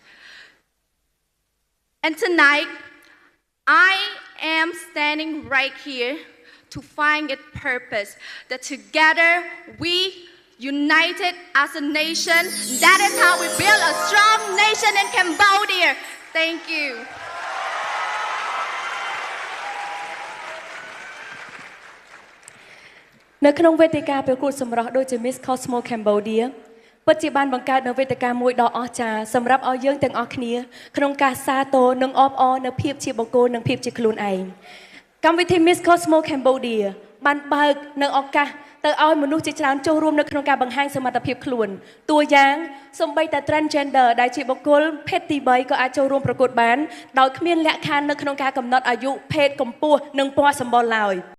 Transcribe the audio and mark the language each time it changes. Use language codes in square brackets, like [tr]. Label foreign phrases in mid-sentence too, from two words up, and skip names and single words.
[en] And tonight, I am standing right here to find its purpose, that together we united as a nation. That is how we build a strong nation in Cambodia. Thank you. [km] នៅក្នុងវេទិកាប្រកួតសម្រស់ដូចជា Miss Cosmo Cambodia ពិតជាបានបង្កើតនូវវេទិកាមួយដ៏អស្ចារ្យ សម្រាប់ឲ្យយើងទាំងអស់គ្នាក្នុងការសាទរនិងអបអរនៅភាពជាបុគ្គលនិងភាពជាខ្លួនឯងកម្មវិធី Miss Cosmo Cambodia បានបើកនៅឱកាសទៅឲ្យមនុស្សជាច្រើនចូលរួមនៅក្នុងការបង្ហាញសមត្ថភាពខ្លួនតួយ៉ាងសូម្បីតែ transgender ដែលជាបុគ្គលភេទទី3ក៏អាចចូលរួមប្រកួតបានដោយគ្មានលក្ខខណ្ឌនៅក្នុងការកំណត់អាយុភេទកម្ពស់និងពណ៌សម្បុរឡើយ